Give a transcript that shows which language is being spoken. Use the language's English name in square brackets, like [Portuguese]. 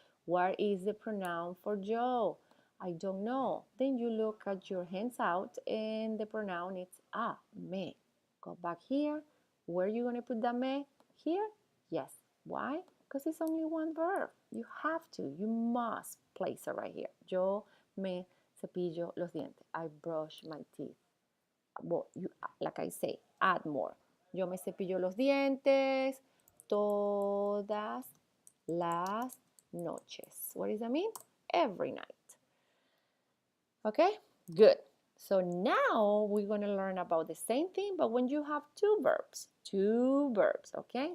[English] What is the pronoun for Joe? I don't know. Then you look at your hands out and the pronoun is me. Go back here. Where are you going to put the me? Here? Yes. Why? Because it's only one verb. You have to. You must place it right here. [Spanish] Yo me cepillo los dientes. [English] I brush my teeth. Well, like I say, add more. [Spanish] Yo me cepillo los dientes todas las noches. [English] What does that mean? Every night. Okay, good. So now we're going to learn about the same thing, but when you have two verbs, okay?